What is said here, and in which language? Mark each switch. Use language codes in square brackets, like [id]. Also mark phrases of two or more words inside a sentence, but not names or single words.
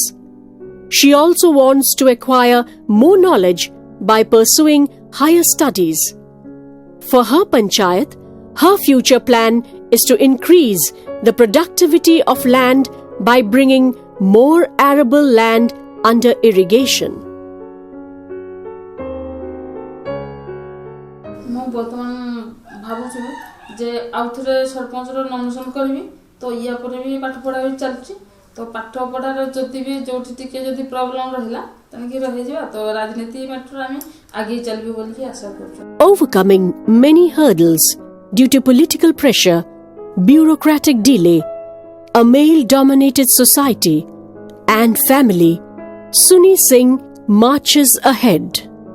[en] She also wants to acquire more knowledge by pursuing higher studies. For her panchayat, her future plan is to increase the productivity of land by bringing more arable land under irrigation. [or] ମୁଁ ବର୍ତ୍ତମାନ ଭାବୁଛି ଯେ ଆଉଥରେ ସରପଞ୍ଚର ନମିନେସନ୍ କରିବି ତ ୟା ପରେ ବି ପାଠ ପଢ଼ା ବି ଚାଲିଛି ତ ପାଠ ପଢ଼ାର ଯଦି ବି ଯୋଉଠି ଟିକେ ଯଦି ପ୍ରୋବ୍ଲେମ୍ ରହିଲା ତେଣିକି ରହିଯିବା ତ ରାଜନୀତି ମ୍ୟାଟର ଆମେ ଆଗେଇ ଚାଲିବି ବୋଲି ଆଶା କରୁଛୁ. [en] Overcoming many hurdles due to political pressure, bureaucratic delay, a male-dominated society, and family, Suni Singh marches ahead.